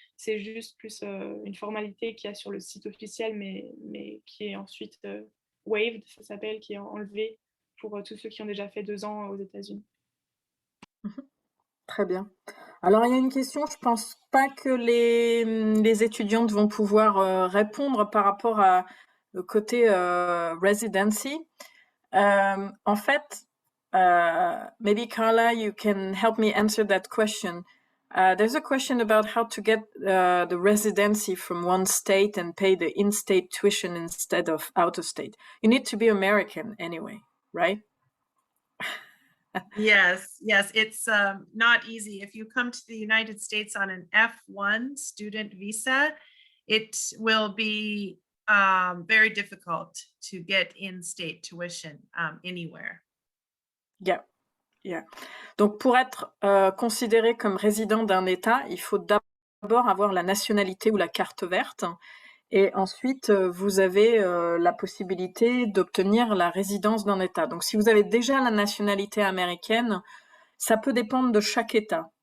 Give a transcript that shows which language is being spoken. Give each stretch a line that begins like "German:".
French: C'est juste plus une formalité qu'il y a sur le site officiel, mais qui est ensuite waived, ça s'appelle, qui est enlevé pour tous ceux qui ont déjà fait 2 ans aux États-Unis. Très bien. Alors, il y a une question, je pense pas que les étudiantes vont pouvoir répondre par rapport à le côté residency. En fait,
English: maybe Carla, you can help me answer that question. There's a question about how to get the residency from one state and pay the in-state tuition instead of out-of-state. You need to be American anyway, right? Yes, it's not easy. If you come to the United States on an F1 student visa, it will be very difficult to get in-state tuition anywhere. Yeah, yeah.
French: Donc, pour être considéré comme résident d'un État, il faut d'abord avoir la nationalité ou la carte verte. Et ensuite, vous avez la possibilité d'obtenir la résidence d'un État. Donc, si vous avez déjà la nationalité américaine, ça peut dépendre de chaque État.